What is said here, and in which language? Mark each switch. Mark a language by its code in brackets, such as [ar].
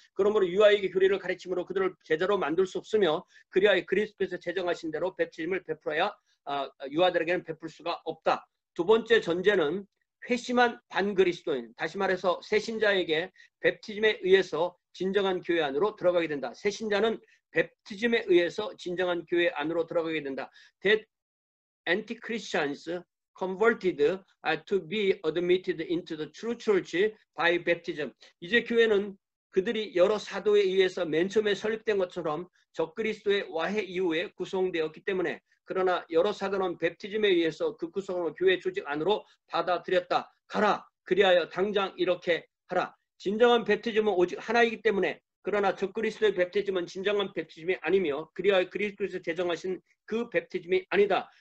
[ko] 그러므로 유아에게 교리를 가르침으로 그들을 제자로 만들 수 없으며 그리하여 그리스도께서 제정하신 대로 뵙티즘을 베풀어야 유아들에게는 베풀 수가 없다. 두 번째 전제는 회심한 반그리스도인, 다시 말해서 새신자에게 뵙티즘에 의해서 진정한 교회 안으로 들어가게 된다. 새신자는 뵙티즘에 의해서 진정한 교회 안으로 들어가게 된다. [en] That anti-Christians converted to be admitted into the true church by baptism. [ko] 이제 교회는 그들이 여러 사도에 의해서 맨 처음에 설립된 것처럼 적그리스도의 와해 이후에 구성되었기 때문에 그러나 여러 사도는 뵙티즘에 의해서 그 구성을 교회 조직 안으로 받아들였다. 가라. 그리하여 당장 이렇게 하라. 진정한 뵙티즘은 오직 하나이기 때문에 그러나 적그리스도의 뵙티즘은 진정한 뵙티즘이 아니며 그리하여 그리스도에서 제정하신 그 뵙티즘이 아니다.